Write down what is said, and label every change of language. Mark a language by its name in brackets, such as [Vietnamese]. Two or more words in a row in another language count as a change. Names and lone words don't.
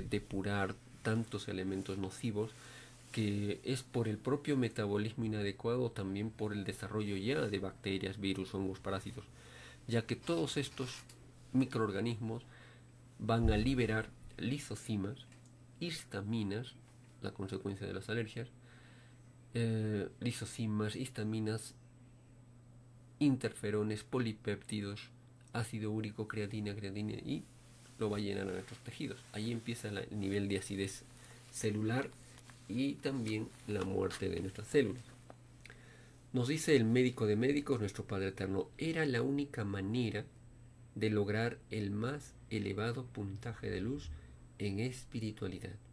[Spanish] depurar tantos elementos nocivos, que es por el propio metabolismo inadecuado, también por el desarrollo ya de bacterias, virus, hongos, parásitos, ya que todos estos microorganismos van a liberar lisocimas, histaminas, la consecuencia de las alergias, lisocimas, histaminas, interferones, polipéptidos, ácido úrico, creatina y lo va a llenar a nuestros tejidos. Ahí empieza el nivel de acidez celular y también la muerte de nuestras células. Nos dice el médico de médicos, nuestro Padre Eterno, era la única manera de lograr el más elevado puntaje de luz en espiritualidad.